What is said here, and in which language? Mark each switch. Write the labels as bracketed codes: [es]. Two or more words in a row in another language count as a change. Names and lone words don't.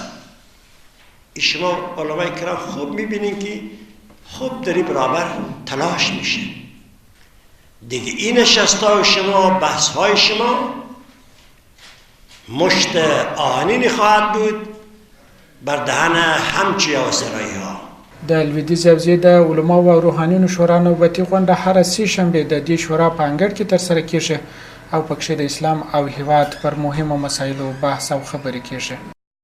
[fa] شما علمای کرام خوب میبینین که خوب داری برابر تلاش میشه دیگه. این نشست‌های شما، بحث‌های شما مشت آهنینی خواهد بود بر دهن همچی آسرایی ها. [ps] د لویدیځې حوزې د علماو او روحانینو شورا نوبتي غونډه هره سې شنبې د دې شورا په انګړ کې ترسره کیږي او پکښې د اسلام او هیواد پر مهمو مسایلو بحث او خبرې کیږي.